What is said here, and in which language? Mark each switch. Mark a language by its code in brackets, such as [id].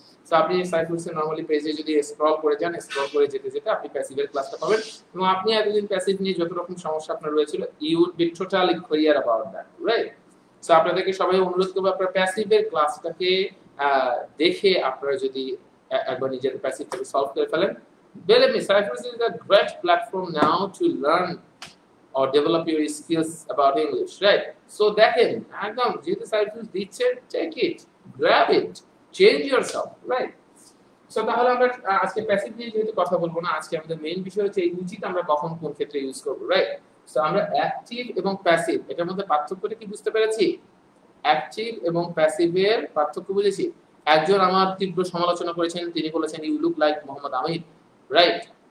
[bn] So আপনি সাইফুলসের normally পেজে যদি স্ক্রল করে যান, স্ক্রল করে যেতে যেতে আপনি প্যাসিভের ক্লাসটা পাবেন, এবং আপনি এতদিন প্যাসিভ নিয়ে যত রকম সমস্যা আপনার রয়েছিল, [en] you would be totally clear about that, [bn] right. So আপনাদেরকে সবাই অনুরোধ করব আপনারা প্যাসিভের ক্লাসটাকে দেখে আপনারা যদি একবার নিজের প্যাসিভটাকে সলভ করে ফেলেন, [en] believe me, Cyprus is a great platform now to learn or develop your skills about English, right? So [bn] দেখেন একদম যেহেতু Cyprus দিচ্ছে, [en] take it, grab it, change yourself, right? [bn] So তাহলে আমরা আজকে প্যাসিভ নিয়ে যেহেতু কথা বলবো না, আজকে আমাদের মেইন বিষয় হচ্ছে এই উচিত আমরা কখন কোন ক্ষেত্রে ইউজ করব, রাইট। সো আমরা অ্যাক্টিভ এবং প্যাসিভ এটার মধ্যে পার্থক্যটা কি বুঝতে পেরেছি? অ্যাক্টিভ এবং প্যাসিভের পার্থক্য বুঝেছি। একজন আমার তীব্র সমালোচনা করেছেন, তিনি বলেছেন [en] you look like Mohammad Aamir, [bn] right.